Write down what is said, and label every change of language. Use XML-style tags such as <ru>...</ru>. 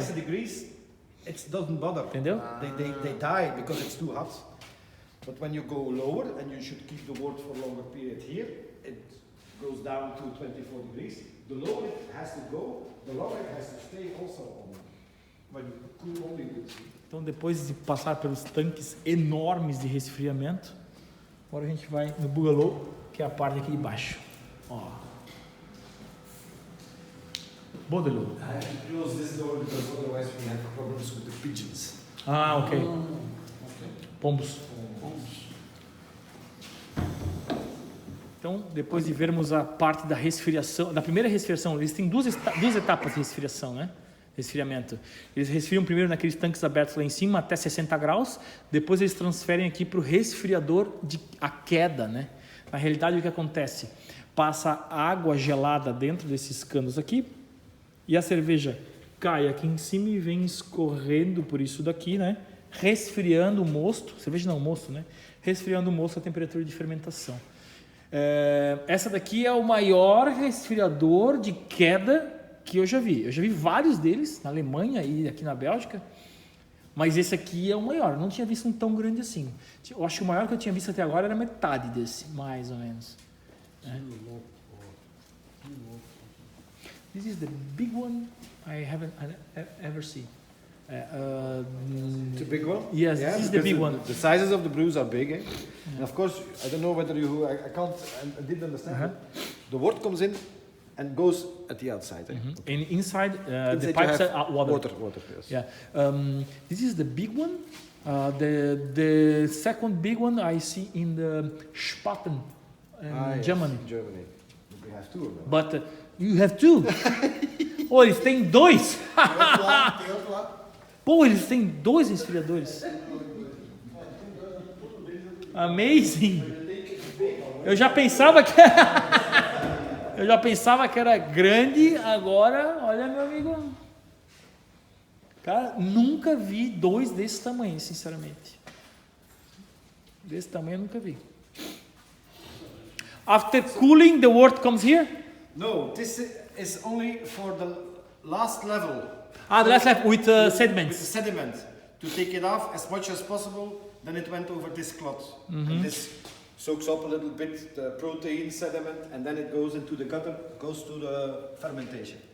<en>60 degrees, it doesn't bother.</en> <pt>Entendeu?</pt> <en>They die because it's too hot. But when you go lower and you should keep the wort for a longer period here, it goes down to 24 degrees. The lower it has to go, the longer it has to stay also on. When you cool only with.</en> <pt>Então, depois de passar pelos tanques enormes de resfriamento, agora a gente vai no bungalow, que é a parte aqui de baixo. Ó.</pt> <en>Bungalow. I have to close this door because otherwise we have problems with the pigeons. Ok. Okay.</en> <pt>Pombos. Então, depois de vermos a parte da resfriação, da primeira resfriação, eles têm duas etapas de resfriação, né? Resfriamento. Eles resfriam primeiro naqueles tanques abertos lá em cima até 60 graus, depois eles transferem aqui para o resfriador a queda, né? Na realidade, o que acontece? Passa água gelada dentro desses canos aqui e a cerveja cai aqui em cima e vem escorrendo por isso daqui, né? Resfriando o mosto, cerveja não, mosto, né? Resfriando o mosto a temperatura de fermentação. Essa daqui é o maior resfriador de queda que eu já vi. Eu já vi vários deles na Alemanha e aqui na Bélgica, mas esse aqui é o maior. Eu não tinha visto um tão grande assim. Eu acho que o maior que eu tinha visto até agora era metade desse, mais ou menos.</pt> <en>This is the big one I haven't ever seen. The big one? Yes, yeah, this is the big one. The sizes of the brews are big, eh? And of course, I don't know whether you, I didn't understand. The wort comes in and goes at the outside. Eh? Okay. And inside, the Inside pipes you have are water. Water, yes. Yeah. This is the big one. The second big one I see in the Spaten in Germany. Yes, Germany. We have two of them. But you have two.</en> <pt>Oh, eles têm dois. Tem outro lá. Pô, eles têm dois resfriadores.</pt> <en>Amazing.</en> <pt>Eu já pensava que era grande, agora, olha, meu amigo. Cara, nunca vi dois desse tamanho, sinceramente. Desse tamanho eu nunca vi.</pt> <en>After cooling, the wort comes here? No, this is only for the last level. The last level with sediments. With sediment. To take it off as much as possible, then it went over this cloth. And this soaks up a little bit the protein sediment, and then it goes into the gutter, goes to the fermentation.</en>